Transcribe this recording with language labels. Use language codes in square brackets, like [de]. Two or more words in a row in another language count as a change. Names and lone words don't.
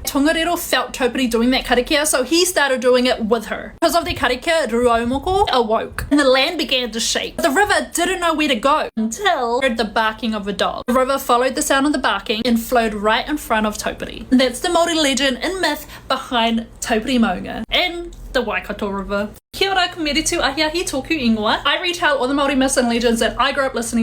[en] Tongariro felt Taupiri doing that karakia, so he started doing it with her. Because of the karakia, Ruaumoko awoke, and the land began to shake. The river didn't know where to go until it heard the barking of a dog. The river followed the sound of the barking and flowed right in front of Taupiri. And that's the Māori legend and myth behind Taupiri Maunga and the Waikato River. [mi] Kia ora, kumere tu ahiahi tōku ingoa. [en] I retell all the Māori myths and legends that I grew up listening